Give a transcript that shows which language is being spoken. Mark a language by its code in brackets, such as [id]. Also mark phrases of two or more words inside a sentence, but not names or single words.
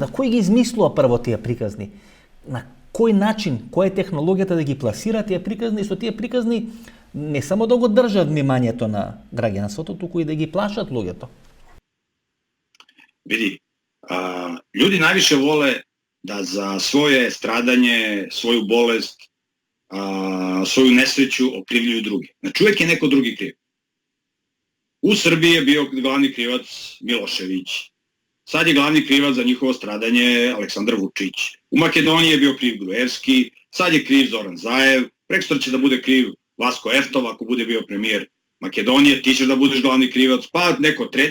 [mk] Кој ги измислува прво тие приказни? На кој начин, која е технологијата да ги пласира тие приказни, со тие приказни не само да го држат вниманието на граѓанството, туку и да ги плашат луѓето? [sr] Види, луѓе највише воле да за своје страдање, своју болест, своју несреќу окривљују други. Значи, uvek je neko drugi kriv. U Srbiji je bio glavni krivac Milošević. Sad je glavni krivac za njihovo stradanje Aleksandar Vučić. U Makedoniji je bio kriv Gruevski, sad je kriv Zoran Zaev, prekstra će da bude kriv Vasko Eftov, ako bude bio premijer Makedonije, ti ćeš da budeš glavni krivac, pa neko treći.